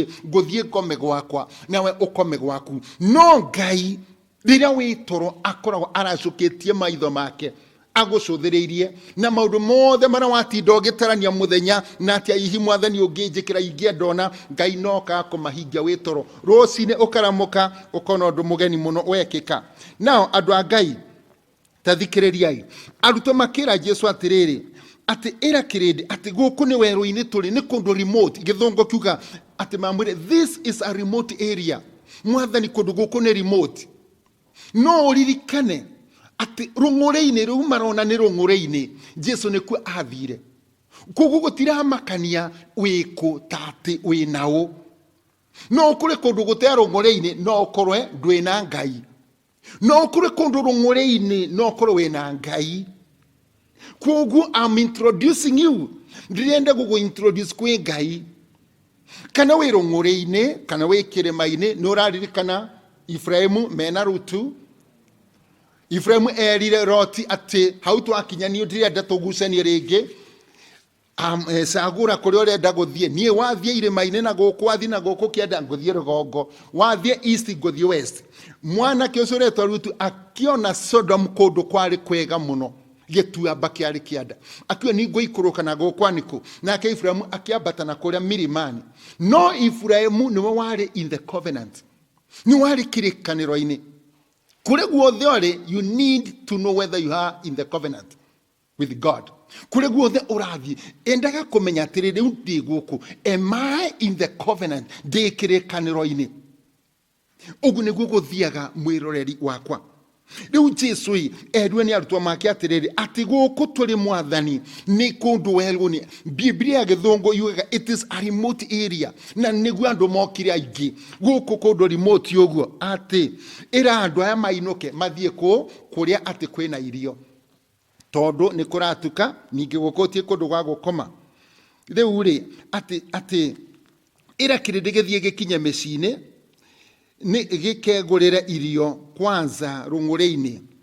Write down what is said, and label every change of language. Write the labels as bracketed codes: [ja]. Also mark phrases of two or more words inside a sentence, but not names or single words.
[ki] ngũthiĩ ngome gwakwa nawe ũkome gwaku no Ngai rĩrĩa wĩ toro akoragwo aracũkĩtie maitho make agũcũthĩrĩirie na maũndũ mothe marĩa watinda ũgĩtarania mũthenya na atĩ hihi mwathani ũngĩnjĩkĩra ingĩendona Ngai noka kũmahingia wĩ toro rũcinĩ ũkaramũka ũkona ũndũ mũgeni mũno wekĩka nao andũ a Ngai tathikĩrĩriai arutwo makĩra Jesũ atĩrĩrĩ ati era kĩrĩndĩ ati gũkũ nĩ werũ-inĩ tũrĩ nĩ kũndũ remote gĩthũngũ kiuga ati mamwĩre [en] this is a remote area [ki] mwathani kũndũ gũkũ nĩ remote no ũririkane ati rũng'ũrĩ-inĩ rũu marona nĩ rũng'ũrĩ-inĩ Jesũ nĩkuo athire koguo gũtiramakania wĩkũ ta atĩ wĩ naũ no kũrĩ kũndũ gũtea rũng'ũrĩ-inĩ no ũkorwe ndwĩ na Ngai no kũrĩ kũndũ rũng'ũrĩ-inĩ no ũkorwe wĩ na Ngai koguo [en] I'm introducing you [ki] ndĩrenda gũgũintroduce kwĩ Ngai kana wĩ rũng'ũrĩ-inĩ kana wĩ kĩrĩma-inĩ nĩ ũraririkana Ibrahimu mena Rutu Ibrahimu erire Loti atĩ hau twakinya niĩ ndĩrenda tũgucanie rĩngĩ cagũra kũrĩa ũrenda gũthiĩ niĩ wathiĩ irĩma-inĩ na gũkũ wathiĩ na gũkũ kĩenda ngũthiĩ rũgongo wathiĩ east ngũthiĩ west mwanake ũcio ũretwo Rutu akĩona Sodom kũndũ kwarĩ kwega mũno gĩtuamba kĩarĩ kĩanda akiuga nĩ ngũikũrũka na gũkwanĩkũ nake Ibrahimu akĩambata na kũrĩa mirimani no Ibrahimu nĩwe warĩ [en] in the covenant [ki] nĩ warĩ kĩrĩkanĩro-inĩ kũrĩ guothe ũrĩ [en] you need to know whether you are in the covenant with God [ki] kũrĩ guothe ũrathiĩ endaga kũmenya atĩrĩ rĩu ndĩ gũkũ [en] am I in the covenant [ki] ndĩ kĩrĩkanĩro-inĩ ũguo nĩguo gũthiaga mwĩroreri wakwa rĩu Jesũ erire nĩ arutwo make atĩrĩrĩ atĩ gũkũ tũrĩ mwathani nĩ kũndũ werũ-inĩ Biblia ya gĩthũngũ yugaga [en] it is a remote area [ki] na nĩguo andũ mokire aingĩ gũkũ kũndũ remote ũguo atĩ ĩra andũ aya mainũke mathiĩ kũrĩa atĩ kwĩna irio tondũ nĩ kũratuka ningĩ gũkũtie kũndũ gwa gũkoma rĩu rĩ atĩ ĩra kĩrĩndĩ gĩthiĩ gĩkinye mĩciĩ-inĩ nĩ gĩkegũrĩre irio kwanza rũng'ũrĩ-inĩ